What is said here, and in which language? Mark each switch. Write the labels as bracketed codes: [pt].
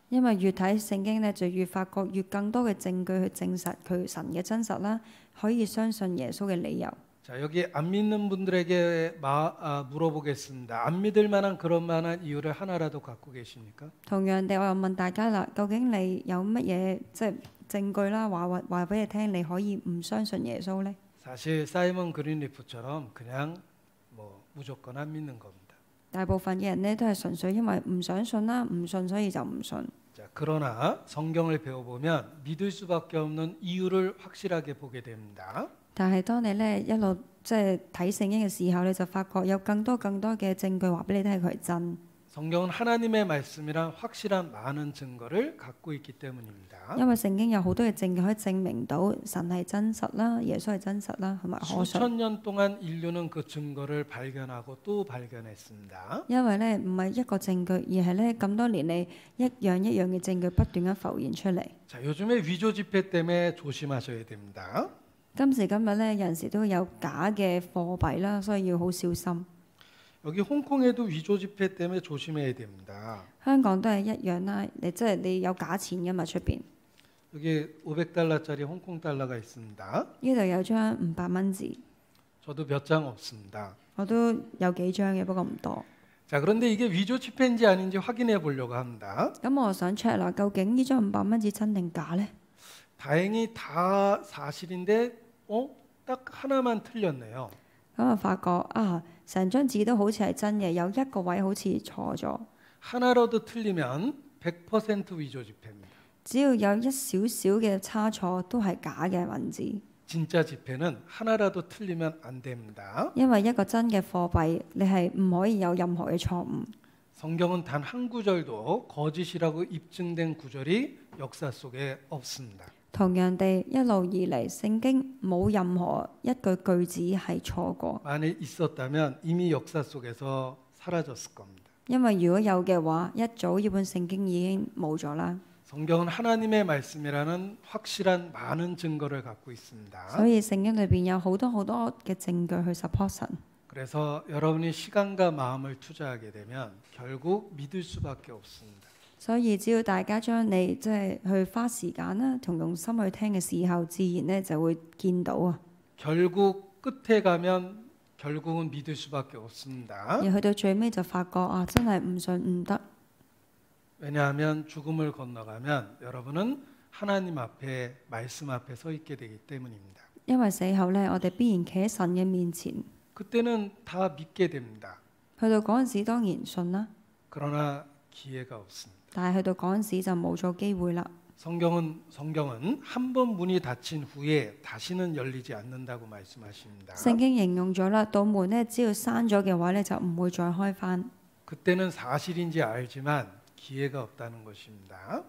[yue] 因為越睇聖經咧，就越發覺越更多嘅證據去證實佢神嘅真實啦，可以相信耶穌嘅理由。 [ko] 자, 여기 안 믿는 분들에게 물어보겠습니다. 안 믿을 만한 그런 만한 이유를 하나라도 갖고 계십니까? [yue] 同樣地，我又問大家啦，究竟你有乜嘢即係證據啦，話俾你聽，你可以唔相信耶穌呢？ [ko] 사실 사이먼 그린리프처럼 그냥 무조건 안 믿는 겁니다. [yue] 大部分嘅人呢，都係純粹因為唔想信啦，唔信所以就唔信。 [ko] 자, 그러나 성경을 배워보면 믿을 수밖에 없는 이유를 확실하게 보게 됩니다. [yue] 但係當你咧一路即係睇聖經嘅時候，你就發覺有更多嘅證據話俾你聽佢係真。 [ko] 성경은 하나님의 말씀이란 확실한 많은 증거를 갖고 있기 때문입니다. [yue] 因為聖經有好多嘅證據可以證明到神係真實啦，耶穌係真實啦，同埋可信。 [ko] 수천 년 동안 인류는 그 증거를 발견하고 또 발견했습니다. [yue] 因為咧唔係一個證據，而係咧咁多年嚟一樣嘅證據不斷咁浮現出嚟。 [ko] 자, 요즘에 위조 지폐 때문에 조심하셔야 됩니다. [yue] 今時今日咧，有陣時都有假嘅貨幣啦，所以要好小心。 [ko] 여기 홍콩에도 위조 지폐 때문에 조심해야 됩니다. [yue] 香港都係一樣啦，你有假錢㗎嘛出邊？ [ko] 여기 500달러짜리 홍콩 달러가 있습니다. [yue] 呢度有張500蚊紙， [ko] 저도 몇 장 없습니다. [yue] 我都有幾張嘅，不過唔多。 [ko] 자, 그런데 이게 위조 지폐인지 아닌지 확인해 보려고 합니다. [yue] 咁我想 check 啦，究竟呢張500蚊紙真定假呢？ [ko] 다행히 다 사실인데 딱 하나만 틀렸네요. [yue] 咁我發覺啊，成張紙都好似係真嘅，有一個位好似錯咗。 [ko] 하나라도 틀리면 100% 위조 지폐입니다. [yue] 只要有一少少嘅差錯，都係假嘅文字。 [ko] 진짜 지폐는 하나라도 틀리면 안 됩니다. [yue] 因為一個真嘅貨幣，你係唔可以有任何嘅錯誤。 [ko] 성경은 단 한 구절도 거짓이라고 입증된 구절이 역사 속에 없습니다. [yue] 同樣地，一路以嚟聖經冇任何一句句子係錯過， [ko] 만에 있었다면 이미 역사 속에서 사라졌을 겁니다. [yue] 因為如果有嘅話，一早呢本聖經已經冇咗啦。 [ko] 성경은 하나님의 말씀이라는 확실한 많은 증거를 갖고 있습니다. [yue] 所以聖經裏邊有好多嘅證據去 support 神。 [ko] 그래서 여러분이 시간과 마음을 투자하게 되면 결국 믿을 수밖에 없습니다. [yue] 所以只要大家將你即係去花時間啦，同用心去聽嘅時候，自然咧就會見到啊。 [ko] 결국 끝에 가면 결국은 믿을 수밖에 없습니다. [yue] 而去到最尾就發覺啊，真係唔信唔得。 [ko] 왜냐하면 죽음을 건너가면 여러분은 하나님 앞에 말씀 앞에 서 있게 되기 때문입니다. [yue] 因為死後咧，我哋必然企喺神嘅面前。 [ko] 그때는 다 믿게 됩니다. [yue] 去到嗰陣時當然信啦， [ko] 그러나 기회가 없습니다. [yue] 但係去到嗰陣時就冇咗機會啦。 [ko] 성경은 한 번 문이 닫힌 후에 다시는 열리지 않는다고 말씀하십니다. [yue] 聖經形容咗啦，道門咧只要閂咗嘅話咧，就唔會再開翻。 [ko] 그때는 사실인지 알지만 기회가 없다는 것입니다.